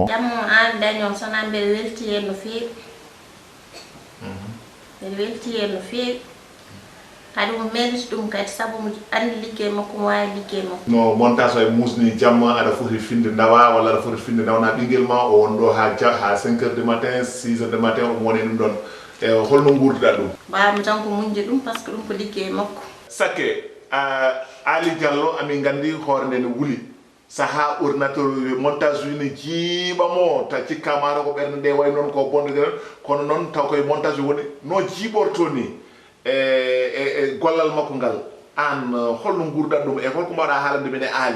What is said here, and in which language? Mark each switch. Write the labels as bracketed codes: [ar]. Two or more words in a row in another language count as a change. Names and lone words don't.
[ff] jammo an daño sona mbeɗa welti hen no feewi mbeɗa welti hen no feewi kadi mo meliti ɗum kadi saabu mo andi liggey makko mo wawi liggey makko no montage o e musni jamma aɗa foti finde dawa walla aɗa foti finde dawna ɓinguel ma o won ɗo ha [fr] 5 heures du matin 6 heures du matin [ff] omo woni ɗum ɗon e holno gurduɗa ɗum mbawmi tan ko muñde ɗum [fr] par ce que [ff] ɗum ko liggey makko sakke Ali Diallo amin gandi hoore nde ne wuli saha [fr] ordinateur montage [ff] ne jiiɓamo ta cikkamaɗo ko ɓerde nde way noon ko bonde den kono noon taw koye montage woni no jiiɓorto ni e gollal makko ngal an holno gurdat ɗum e holko mbaɗa haalande men e Ali